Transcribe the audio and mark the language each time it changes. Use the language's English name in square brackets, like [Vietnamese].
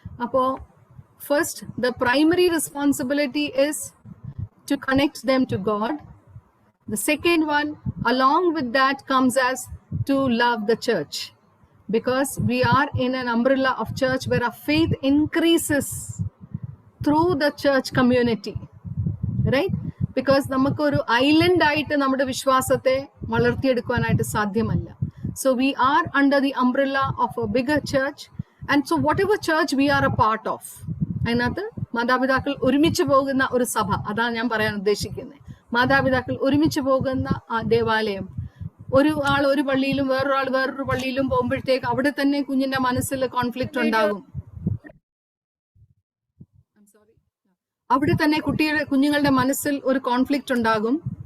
[English] അപ്പോൾ first, the primary responsibility is to connect them to God. The second one, along with that, comes as to love the church, because we are in an umbrella of church where our faith increases through the church community, right? [Malayalam] Because നമുക്ക് ഒരു island ആയിട്ട് നമ്മുടെ വിശ്വാസത്തെ വളർത്തിയെടുക്കുവാനായിട്ട് സാധ്യമല്ല. [English] So we are under the umbrella of a bigger church, and so whatever church we are a part of, [Malayalam] അതിനകത്ത് മാതാപിതാക്കൾ ഒരുമിച്ച് പോകുന്ന ഒരു സഭ, അതാണ് ഞാൻ പറയാൻ ഉദ്ദേശിക്കുന്നത്. മാതാപിതാക്കൾ ഒരുമിച്ച് പോകുന്ന ആ ദേവാലയം, ഒരു ആൾ ഒരു പള്ളിയിലും വേറൊരാൾ വേറൊരു പള്ളിയിലും പോകുമ്പോഴത്തേക്ക് അവിടെ തന്നെ കുഞ്ഞിന്റെ മനസ്സിൽ കോൺഫ്ലിക്റ്റ് ഉണ്ടാകും. അവിടെ തന്നെ കുഞ്ഞുങ്ങളുടെ മനസ്സിൽ ഒരു കോൺഫ്ലിക്റ്റ് ഉണ്ടാകും.